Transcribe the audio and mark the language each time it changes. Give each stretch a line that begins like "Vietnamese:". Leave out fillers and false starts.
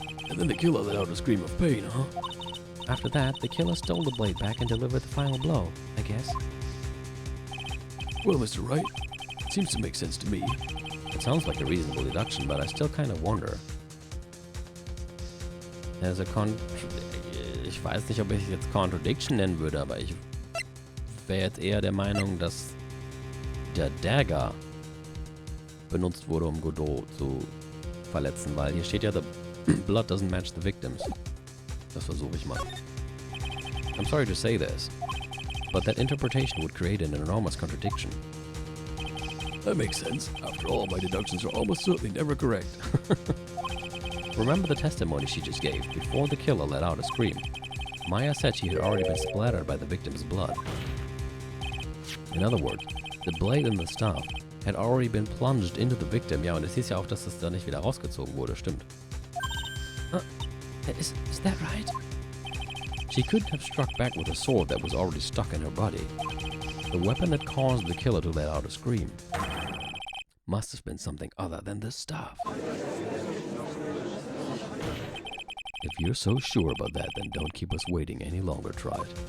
English: And then the killer let out a scream of pain, huh? After that, the killer stole the blade back and delivered the final blow, I guess. Well, Mr. Wright, it seems to make sense to me. It sounds like a reasonable deduction, but I still kind of wonder. There's a
German: ich weiß nicht, ob ich es jetzt Contradiction nennen würde, aber ich wäre jetzt eher der Meinung, dass der Dagger benutzt wurde, um Godot zu verletzen, weil hier steht ja,
English: the blood doesn't match the victims.
German: Das versuche ich mal.
English: I'm sorry to say this, but that interpretation would create an enormous contradiction. That makes sense. After all, my deductions are almost certainly never correct. Remember the testimony she just gave before the killer let out a scream. Maya said she had already been splattered by the victim's blood. In other words, the blade and the staff had already been plunged into the victim.
German: Ja, und es hieß ja auch, dass es da nicht wieder rausgezogen wurde, stimmt.
English: Is that right? She couldn't have struck back with a sword that was already stuck in her body. The weapon that caused the killer to let out a scream must have been something other than the staff. If you're so sure about that, then don't keep us waiting any longer, Trite.